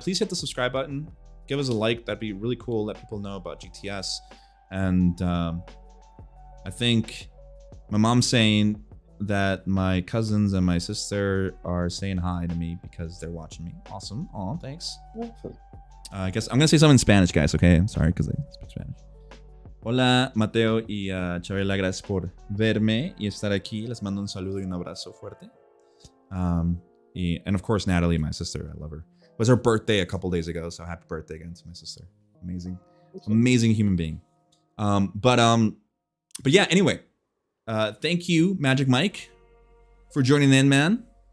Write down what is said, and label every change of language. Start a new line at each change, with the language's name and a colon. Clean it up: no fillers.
English: Please hit the subscribe button, give us a like. That'd be really cool. Let people know about GTS. And I think my mom's saying that my cousins and my sister are saying hi to me because they're watching me. Awesome. Oh, thanks. I guess I'm gonna say something in Spanish, guys. Okay, I'm sorry because I speak Spanish.
Spanish: Hola, Mateo y Chabela, gracias por verme y estar aquí. Les mando un saludo y un abrazo fuerte.
English: And of course, Natalie, my sister, I love her. It was her birthday a couple days ago, so happy birthday again to my sister. Amazing human being. But yeah. Anyway, thank you, MagicMike, for joining in, man.